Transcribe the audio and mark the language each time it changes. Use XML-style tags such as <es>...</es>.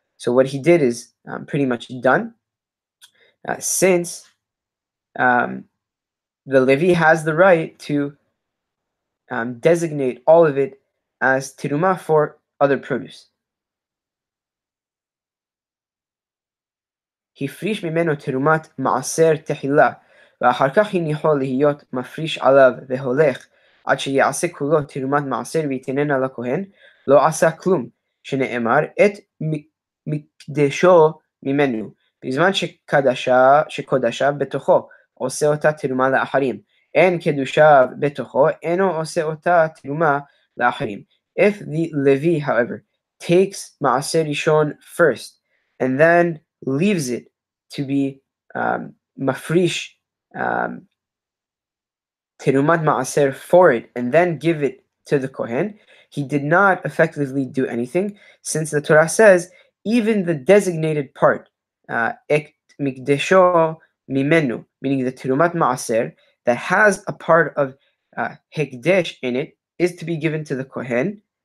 <en>So what he did is pretty much done, since the Levi has the right to designate all of it as teruma for other produce.</en> <he>הפריש ממנו תרומת מעשר תחילה, ואחר כך הניחו להיות מפריש עליו והולך, עד שיעשה כולו תרומת מעשר ויתננה לכהן, לא עשה כלום, שנאמר את מקדשו ממנו, בזמן שקודשה בתוכו, עושה אותה תרומה לאחרים. אין קדושה בתוכו, אינו עושה אותה תרומה לאחרים.</he> <en>If the Levi, however, takes Maaser Rishon first, and then leaves it to be mafrish terumat maaser for it, and then give it to the kohen, he did not effectively do anything, since the Torah says even the designated part,</en> <he>ek mikdesho mimenu,</he> <en>meaning the terumat maaser that has a part of hekdesh in it, is to be given to the kohen.</en>